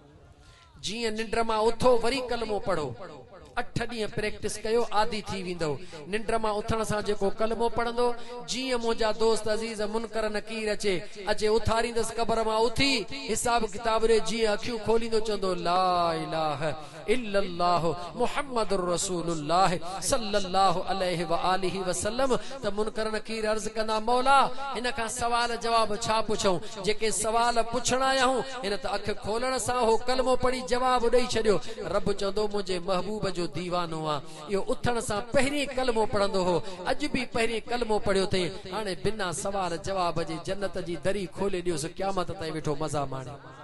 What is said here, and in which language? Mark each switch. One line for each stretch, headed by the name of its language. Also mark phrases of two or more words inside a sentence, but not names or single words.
Sindhi: जिए निंड मां उथो वरी कलमो पढ़ो 8 ॾींहं प्रैक्टिस कयो आदि थी वेंदो निंड मां उथण सां जेको कलमो पढ़ंदो जीअं मुंहिंजा दोस्त अज़ीज़ मुनकर नकीर अचे उथारींदसि क़बर मां उथी हिसाब किताब रे जीअं अखियूं खोलींदो चवंदो
Arabic: لا إله إلا الله محمد رسول الله صلى الله عليه وآله وسلم
Sindhi: त मुनकर नकीर अर्ज़ कंदा मौला हिन खां सवाल जवाब छा पुछूं जेके सवाल पुछण आया हूं हिन त अख खोलण सां हो कलमो पढ़ी जवाब ॾेई छॾियो रब चवंदो मुंहिंजे महबूब जो दीवानो आहे इहो उथण सां पहिरीं कलमो पढ़ंदो हो अॼु बि पहिरीं कलमो पढ़ियो अथई हाणे बिना सवाल जवाब जे जन्नत जी दरी खोले ॾियोसि क़यामत ताईं वेठो मज़ा माणे